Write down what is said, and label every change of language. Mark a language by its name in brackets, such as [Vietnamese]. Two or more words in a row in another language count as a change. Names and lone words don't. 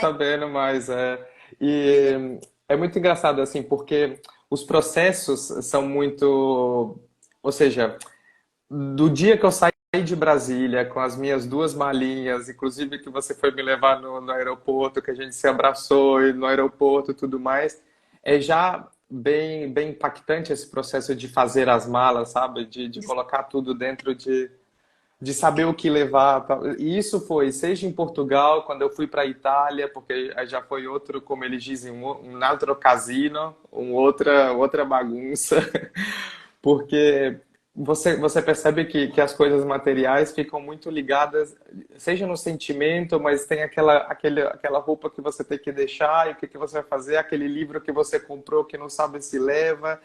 [Portuguese] sabendo mais, e é muito engraçado assim, porque os processos são muito, ou seja, do dia que eu saí de Brasília com as minhas duas malinhas, inclusive que você foi me levar no aeroporto, que a gente se abraçou e no aeroporto e tudo mais, é já bem impactante esse processo de fazer as malas, sabe? De colocar tudo dentro de saber o que levar. Tal. E isso foi, seja em Portugal, quando eu fui para a Itália, porque aí já foi outro, como eles dizem, [Italian] um altro casino, [Portuguese] outra bagunça. Porque você percebe que as coisas materiais ficam muito ligadas, seja no sentimento, mas tem aquela roupa que você tem que deixar, e o que você vai fazer, aquele livro que você comprou que não sabe se leva.